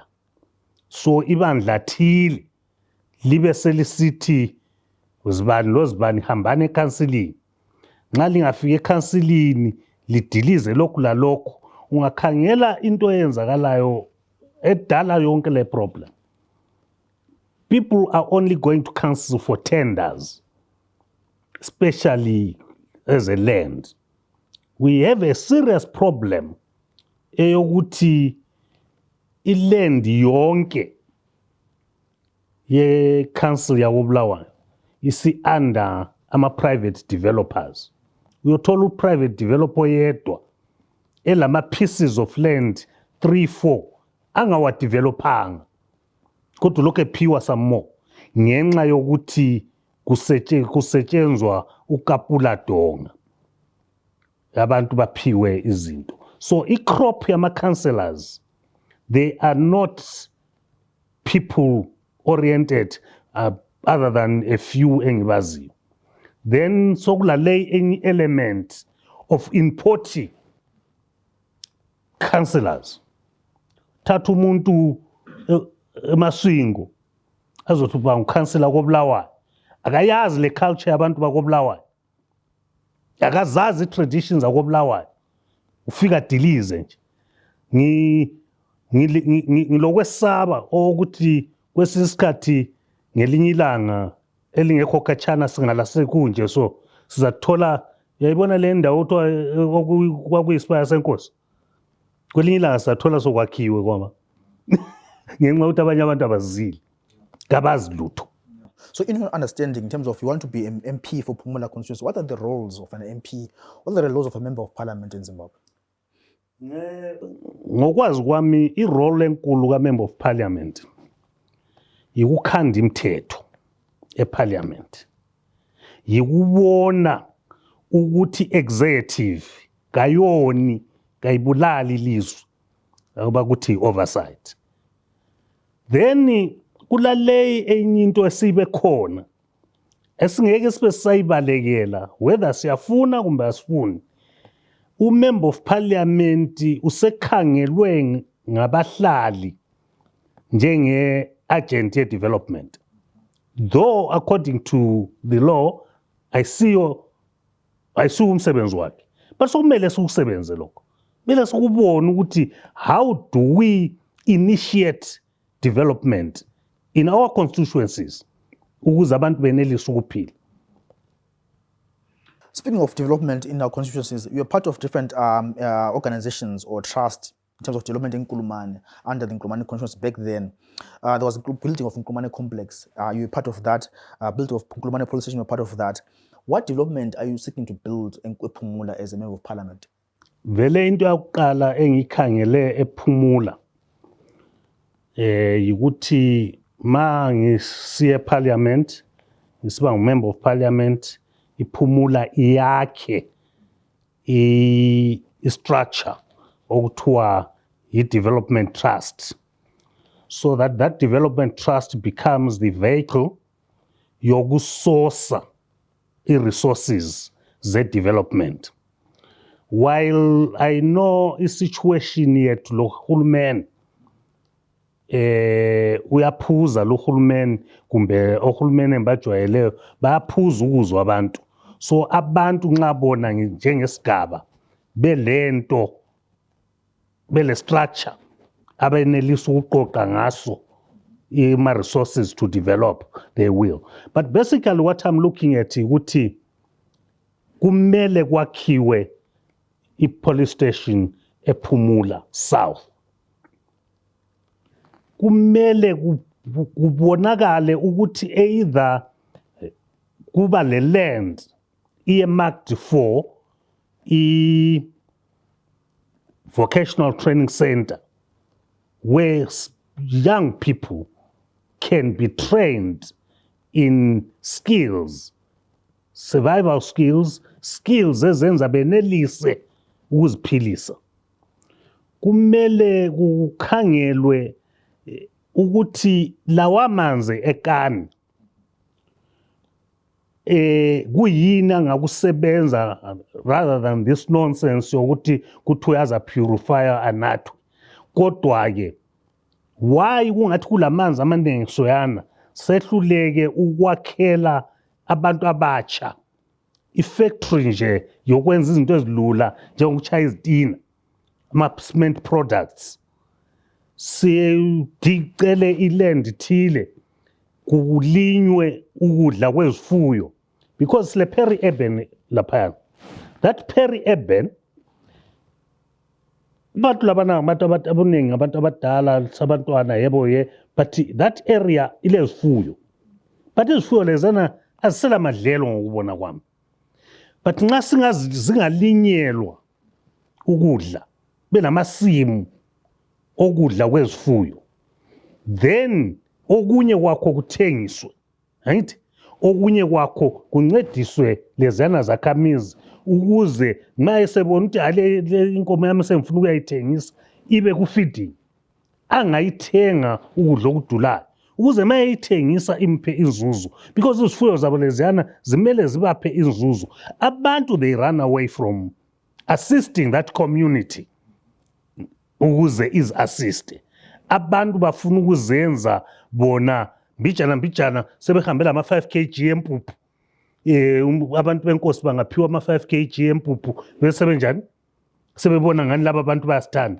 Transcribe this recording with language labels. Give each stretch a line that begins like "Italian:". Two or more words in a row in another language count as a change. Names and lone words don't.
North Ndebele: So ibandla thile libe selisithi uzibani lozibani hambane ekansilini. Nxa lingafika ekansilini lidilize lokhu lalokhu, ungakhangela into eyenzakalayo edala yonke le problem.
English: People are only going to council for tenders, especially as a land. We have a serious problem
North Ndebele: eyokuthi iland yonke ye
English: council
North Ndebele: yakobulawayo isi
English: under ama-private developers.
North Ndebele: Uyothola private developer yedwa elama
English: pieces of land
North Ndebele: 3-4 angawadevelopanga, kodwa lokhu ephiwa
English: some more
North Ndebele: ngenxa yokuthi kusetshenzwa uKapula Donga, abantu baphiwe izinto. So i-crop yama-councillors,
English: they are not people oriented other than a few engibaziyo. Then sokulale any element of importing councillors.
North Ndebele: Thatha umuntu eMaswingo azothi uba uncouncillor koBulawayo, akayazi le culture yabantu bakoBulawayo, akazazi traditions zakoBulawayo, ufika dilize nje. Ngilokwesaba ukuthi kwesinye isikhathi ngelinye ilanga elingekho khatshana singalasekunje, so sizathola yayibona le ndawo kwakuyisibaya senkosi, kwelinye ilanga sizathola sokwakhiwe kwaba ngenxa ukuthi abanye abantu abazili kabazi lutho.
English: So in your understanding, in terms of you want to be an MP for Pumula Constituency, what are the roles of an MP? What are the roles of a member of parliament in Zimbabwe?
North Ndebele: Ngokwazi kwami irole enkulu ka-
English: member of parliament
North Ndebele: yikukhanda imithetho eparliament, yikubona ukuthi executive kayoni kayibulali ilizwe abakuthi oversight. Then kulale enye into esibe khona esingeke sibe sayibalekela whether siyafuna kumbe asifuni.
English: Member of parliament
North Ndebele: usekhangelwe ngabahlali njenge agent ye development,
English: though according to the law
North Ndebele: ayisiyo umsebenzi wakhe, but sokumele sikusebenze lokho. Kumele sikubone ukuthi
English: how do we initiate development in our constituencies
North Ndebele: ukuze abantu benelise ukuphila.
English: Speaking of development in our constituencies, you're part of different organizations or trusts in terms of development in Nkulumane, under the Nkulumane constituency back then. There was a building of Nkulumane complex. You were part of that. Building of Nkulumane police station, you were part of that. What development are you seeking to build in Pumula as a member of parliament?
North Ndebele: Vele into yakuqala engikhangele ePhumula yikuthi ma ngisiye parliament, ngisiba
English: member of parliament,
North Ndebele: iPhumula iyakhe
English: i-structure okuthiwa i-development trust, so that development trust becomes the vehicle yokusource i-resources ze-development. while I know
North Ndebele: i-situation yethu lo hulumeni uyaphuza lo hulumeni kumbe ohulumeni embajwayeleyo bayaphuza ukuzwa abantu. So abantu nxa bona njengesigaba belento bele structure abenelisa ukuqoqa ngaso ima-resources
English: to develop, they will. But basically what I'm looking at
North Ndebele: ukuthi kumele kwakhiwe
English: i-police station ePhumula South.
North Ndebele: Kumele kubonakale ukuthi
English: either
North Ndebele: kuba le
English: land earmarked for vocational training center where young people can be trained in skills, survival skills, skills
North Ndebele: ezenza benelise ukuziphilisa. Kumele kukhangelwe ukuthi lawa manzi ekani kuyini angakusebenza
English: rather than this nonsense
North Ndebele: yokuthi kuthiwa yaza purifier anathwe. Kodwa ke why kungathi kulamanzi amaningi soyana sehluleke ukwakhela abantu abatsha ifactory nje yokwenza izinto ezilula njengokuchaya izitina ama-cement products. Sicele iland thile kulinywe ukudla kwezifuyo because sile peri-urban laphaya.
English: That peri-urban
North Ndebele: abantu labana abantu abaningi abantu abadala sabantwana yebo ye,
English: but that area
North Ndebele: ile zifuyo. But izifuyo lezana azisela madlelo ngokubona kwami. But nxa zingalinyelwa ukudla benamasimu okudla kwezifuyo, then okunye kwakho kuthengiswe, right? Okunye kwakho kuncediswe lezana zakhamizi ukuze nxa esebona ukuthi ale inkomo yami semfuna ukuyayithengisa ibe ku-feeding, angayithenga ukudla okudulayo ukuze uma eyithengisa imphe inzuzo, because izifuyo zabo leziyana zimele zibaphe inzuzo.
English: Abantu they run away from assisting that community
North Ndebele: ukuze izi-assiste. Abantu bafuna ukuzenza bona mbijana sebehambela ama-5 kg empuphu. Abantu benkosi bangaphiwa ama-5 kg empuphu bese benjani sebebona ngani laba abantu bayasithanda.